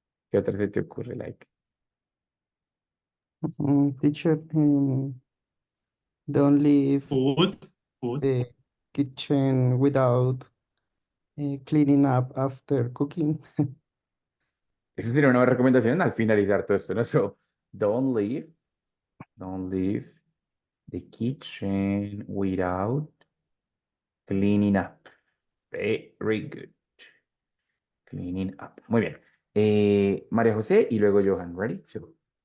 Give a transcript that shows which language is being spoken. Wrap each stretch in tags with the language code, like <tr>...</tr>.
<es>¿Qué otra se te ocurre? Like,</es> <en>Teacher, don't leave Food. Food. the kitchen without cleaning up after cooking.</en> <es>eso sería una recomendación al finalizar todo esto, ¿no?</es> <en>So, don't leave the kitchen without cleaning up. Very good. Cleaning up.</en> <es>Muy bien. María José y luego Johan,</es> <en>ready? So,</en>